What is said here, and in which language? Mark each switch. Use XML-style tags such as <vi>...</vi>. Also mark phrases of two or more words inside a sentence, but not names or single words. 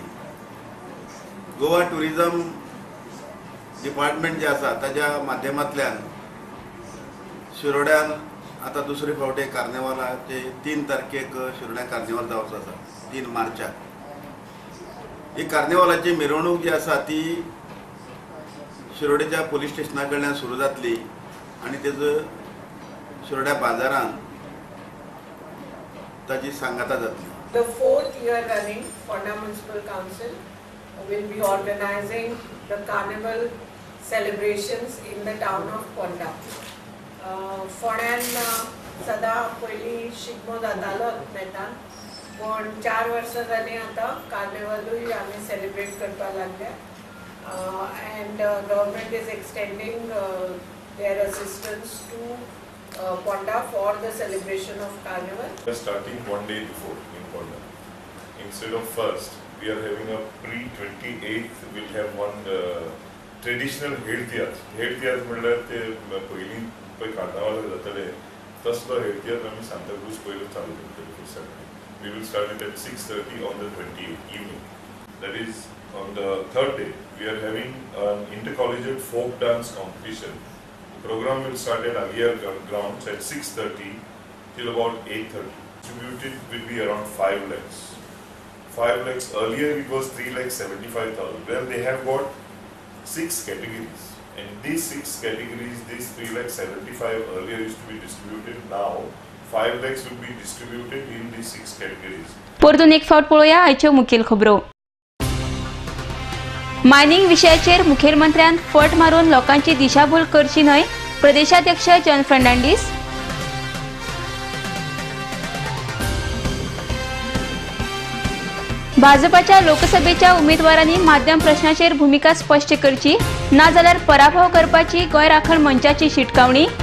<kok>गोवा टुरिझम डिपार्टमेंट जे आसा ताच्या माध्यमांतल्यान शिरोड्यान आता दुसरे फावटे कार्निवालाचे 3 तारखेक शिरोड्या कार्निवाल जावचो आसा 3 मार्चाक. ही कार्निवालाची मिरवणूक जी आसा ती शिरोडेच्या पोलीस स्टेशना कडल्यान सुरू जातली आनी तेजो शिरोड्या बाजारान ताची सांगाता जातली.</kok> <en>The 4th year running, Fonda Municipal Council will be organizing the carnival celebrations in the town of Fonda.</en> <kok>फोंड्यान सदा पयलीं शिगमो जातालो नेटान पण 4 वर्सां जालीं आतां कार्निवलूय आमी सेलिब्रेट करपाक लागल्या.</kok> <en>and government is extending their assistance to Ponda for the celebration of Carnival. We are starting one day before in Ponda. Instead of first, we are having a pre-28th, we'll have one traditional हेडतियाज. हेडतियाज म्हणल्यार ते पयलीं पळय कार्नावाल जाताले तसलो हेडतियाज आमी सांताक्रूज पयलो चालू करतले. We will start it at 6:30 on the 28th evening. That is on the third day. We are having an intercollegiate folk dance competition. The program will start at Aguirre grounds at 6:30 till about 8:30. Distributed will be around 5 lakhs. 5 lakhs earlier it was 3,75,000. Well, they have got 6 categories. And these 6 categories, these 3,75,000 earlier used to be distributed. Now 5 lakhs will be distributed in these 6 categories.</en> <kok>परतून एक फावट पळोवया आयच्यो मुखेल खबरो. मायनिंग विशयाचेर मुखेलमंत्र्यान फट मारून लोकांची दिशाभूल करची न्हय, प्रदेशाध्यक्ष जॉन फर्नांडीस. भाजपाच्या लोकसभेच्या उमेदवारांनी माध्यम प्रश्नाचेर भूमिका स्पश्ट करची, ना जाल्यार पराभव करपाची गोंय राखण मंचाची शिटकावणी.</kok>